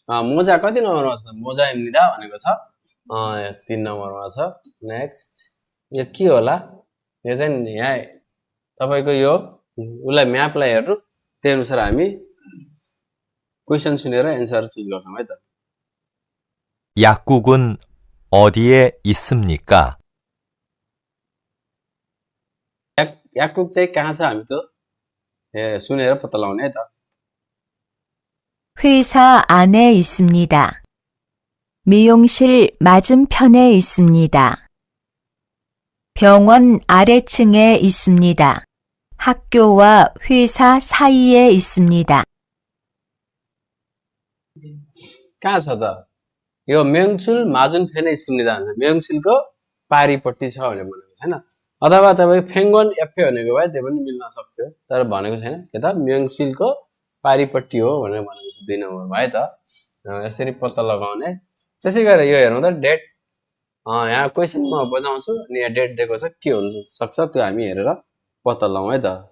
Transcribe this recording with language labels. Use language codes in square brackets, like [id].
[ne] मोजा कति नम्बरमा छ मोजा입니다 भनेको छ 3 नम्बरमा छ नेक्स्ट यो के होला यो चाहिँ यहाँ तपाईको यो उलाई म्यापलाई हेर्नु त्यही अनुसार हामी क्वेशन सुनेर एन्सर चुज गर्छौं है त [ko] 약국은 어디에 있습니까? [ne] 약국 चाहिँ कहाँ छ हामी त सुनेर पत्ता लगाउने है त [ko] 회사 안에 있습니다. 미용실 맞은편에 있습니다. 병원 아래층에 있습니다. 학교와 회사 사이에 있습니다. [ne] कहाँ छ त यो म्याङछिल माझुनफेन 있습니다 भन्छ म्याङछिलको पारीपट्टि छ भनेर भनेको छैन अथवा तपाई फेङ्गन एफए भनेको भए त्यो पनि मिल्न सक्थ्यो तर भनेको छैन के त म्याङछिलको पारीपट्टि हो भनेर भनेको छ 2 नम्बरमा है त यसरी पत्ता लगाउने त्यसै गरेर यो हेरौँ त डेट यहाँ क्वेशन म बजाउँछु अनि यहाँ डेट दिएको छ के हुन सक्छ त्यो हामी हेरेर पत्ता लगाउँ है त